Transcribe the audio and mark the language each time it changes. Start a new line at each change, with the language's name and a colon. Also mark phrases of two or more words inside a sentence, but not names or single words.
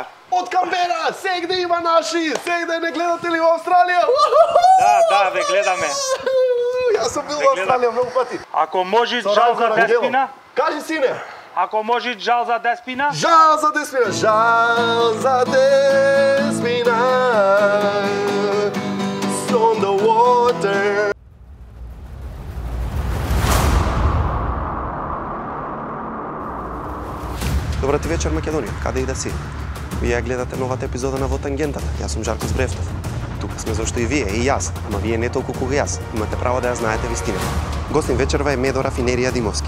Macedonian: Од Камбера, сегде има наши, сегде не гледате ли во Австралија? Да, ве гледаме. Јас сум бил во Австралија многу пати. Ако може жал за Деспина, Кажи, сине. ако може жал за Деспина, Жал за Деспина, жал за Деспина.
English: On the water.
Macedonian: Добра ти вечер, Македонија. Каде и да си? Вие гледате новата епизода на Во тангентата. Јас сум Жарко Збревтов. Тука сме зашто и вие, и јас, ама вие не толку кога јас. Имате право да ја знаете вистината. Гостин вечерва е Медо Рафинерија Димовски.